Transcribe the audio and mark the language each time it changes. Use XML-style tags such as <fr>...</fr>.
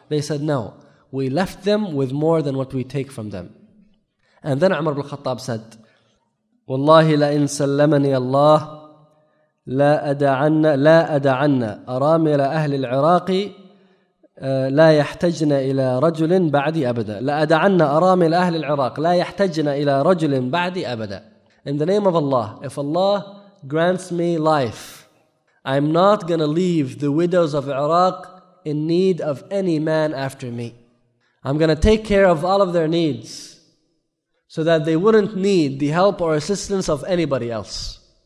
<en>They said, no, we left them with more than what we take from them. And then Umar ibn al-Khattab said,</en> <ar>Wallahi la in sallamani Allah, لا أدعن أرامل أهل العراق لا يحتجن إلى رجل بعدي أبدا. لا أدعن أرامل أهل العراق لا يحتجن إلى رجل بعدي أبدا.</ar> <en>In the name of Allah, if Allah grants me life, I'm not gonna leave the widows of Iraq in need of any man after me. I'm gonna take care of all of their needs so that they wouldn't need the help or assistance of anybody else.</en>